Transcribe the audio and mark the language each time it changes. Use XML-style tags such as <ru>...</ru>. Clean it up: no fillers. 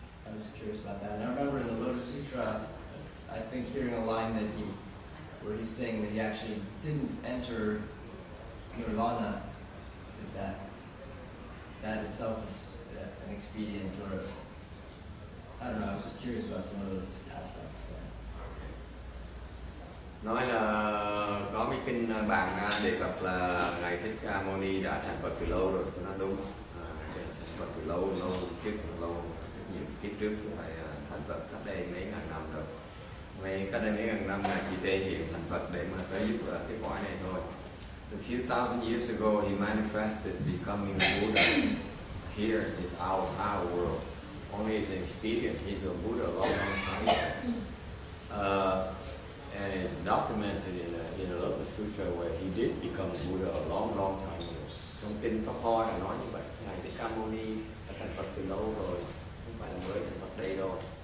<en>I was curious about that. And I remember in the Lotus Sutra, I think hearing a line where he's saying that he actually didn't enter Nirvana, that itself is an expedient, or I don't know, I was just curious about some of those aspects.</en> <vi>Nói là có mấy kinh bạn đề cập là ngài Thích Ca Mâu Ni đã thành Phật từ lâu rồi, tôi nói đúng. Phật từ lâu rất nhiều kiếp trước phải thành Phật cách đây mấy ngàn năm rồi. Cách đây mấy ngàn năm ngài chỉ thể hiện thành Phật để mà tới giúp cái cõi này thôi.</vi> <en>A few thousand years ago, he manifested becoming Buddha. Here is our world. Only as an expedient, he's a Buddha a long time ago. And it's documented in a Lotus Sutra where he did become Buddha a long time ago.</en> <vi>Trong kinh Pháp Hoa là nói như vậy. Ngài Thích Ca Mâu Ni đã thành Phật từ lâu rồi, không phải là mới thành Phật đây đâu.</vi>